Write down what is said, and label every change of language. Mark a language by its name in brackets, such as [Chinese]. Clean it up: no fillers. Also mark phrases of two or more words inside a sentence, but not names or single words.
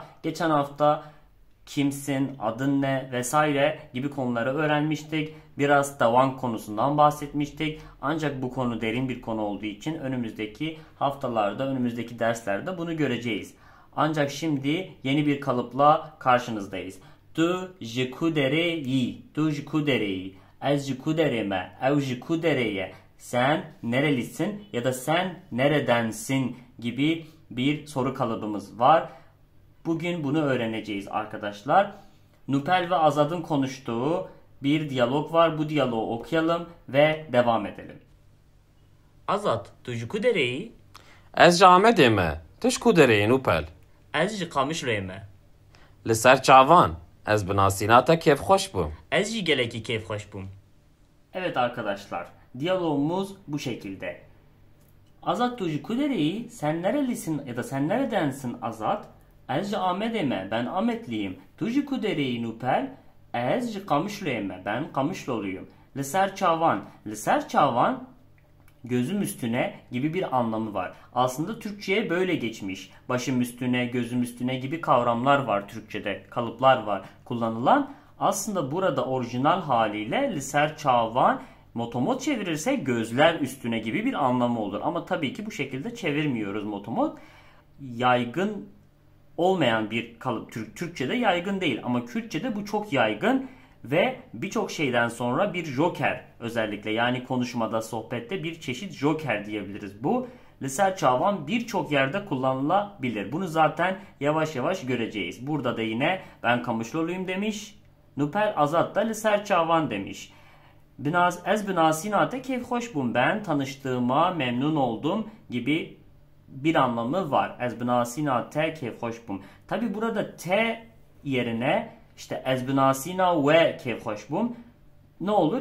[Turkish] Geçen hafta kimsin, adın ne vesaire gibi konuları öğrenmiştik. Biraz davan konusundan bahsetmiştik. Ancak bu konu derin bir konu olduğu için önümüzdeki haftalarda, önümüzdeki derslerde bunu göreceğiz. Ancak şimdi yeni bir kalıpla karşınızdayız. [Kurdish] Tu ji ku dereyi, tu ji ku dereyi, ez ji ku dereme, ev ji ku dereye, [Turkish] sen nerelisin ya da sen neredensin gibi bir soru kalıbımız var. Bugün bunu öğreneceğiz arkadaşlar. Nupel ve Azad'ın konuştuğu bir diyalog var. Bu diyaloğu okuyalım ve devam edelim. [Kurdish] Azad, tu ji ku dereyi? Ez ji Amedê me. Tu ji ku dereyê Nupel? Ez ji Qamişloyê me. Li ser çavan. Ez bi nasîna te kêfxweş bûm. Ez jî gelekî kêfxweş bûm. [Turkish] Evet arkadaşlar, diyalogumuz bu şekilde. [Kurdish] Azad, tu ji ku dereyî? [Turkish] Sen nerelisin ya da sen neredensin Azad? [Kurdish] Ez ji Amedê me. [Turkish] Ben Ahmetliyim. [Kurdish] Tu ji ku dereyî Nupel? Ez ji Qamişloyê me. [Turkish] Ben Qamışloluyum. [Kurdish] Li ser çavan. Li ser çavan [Turkish] gözüm üstüne gibi bir anlamı var. Aslında Türkçe'ye böyle geçmiş. Başım üstüne, gözüm üstüne gibi kavramlar var Türkçe'de. Kalıplar var kullanılan. Aslında burada orijinal haliyle [Kurdish] liser çavan [Turkish] motomot çevirirse gözler üstüne gibi bir anlamı olur. Ama tabii ki bu şekilde çevirmiyoruz motomot. Yaygın olmayan bir kalıp. Türkçe'de yaygın değil ama Kürtçe'de bu çok yaygın. Ve birçok şeyden sonra bir joker özellikle yani konuşmada, sohbette bir çeşit joker diyebiliriz. Bu [Kurdish] liser çavan [Turkish] birçok yerde kullanılabilir. Bunu zaten yavaş yavaş göreceğiz. Burada da yine ben Kamışloluyum demiş. Nupel Azad da [Kurdish] liser çavan [Turkish] demiş. [Kurdish] Ez binasinate keyfhoş bum, [Turkish] ben tanıştığıma memnun oldum gibi bir anlamı var. [Kurdish] Ez binasinate keyfhoş bum. [Turkish] Tabi burada T yerine İşte [Kurdish] ez binasina ve keyfhoş bum. [Turkish] Ne olur?